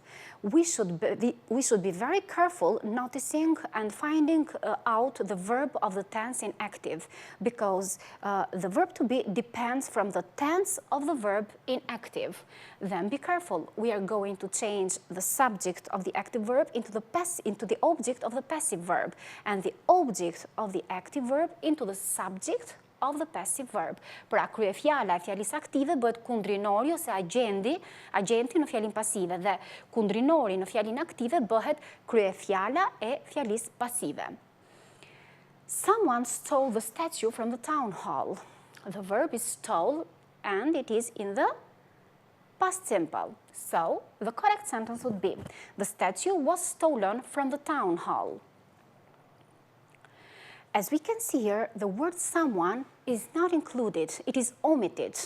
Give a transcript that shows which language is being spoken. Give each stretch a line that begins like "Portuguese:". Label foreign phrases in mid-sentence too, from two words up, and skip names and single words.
English: We should be very careful noticing and finding out the verb of the tense in active, because the verb to be depends from the tense of the verb in active. Then be careful. We are going to change the subject of the active verb into the object of the passive verb, and the object of the active verb into the subject of the passive verb.
Albanian: Pra kryefjala e fjalës aktive bëhet kundrinori ose agenti në fjalën pasive, dhe kundrinori në fjalën aktive bëhet kryefjala e fjalës pasive.
English: Someone stole the statue from the town hall. The verb is stole and it is in the past simple. So the correct sentence would be, the statue was stolen from the town hall. As we can see here, the word someone is not included, it is omitted.